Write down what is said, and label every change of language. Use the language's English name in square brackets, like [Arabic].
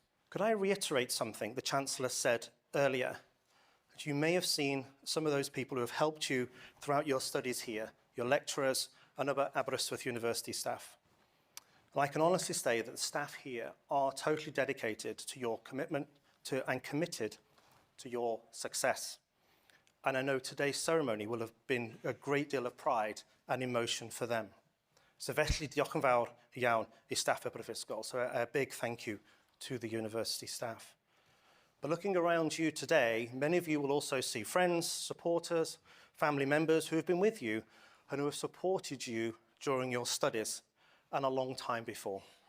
[English] Could I reiterate something the Chancellor said earlier? That you may have seen some of those people who have helped you throughout your studies here, your lecturers and other Aberystwyth University staff. And I can honestly say that the staff here are totally dedicated to your commitment to and committed to your success. And I know today's ceremony will have been a great deal of pride and emotion for them. [Welsh] So felly diolch yn fawr iawn I staff y Brifysgol. [English] So a big thank you to the university staff. But looking around you today, many of you will also see friends, supporters, family members who have been with you and who have supported you during your studies and a long time before.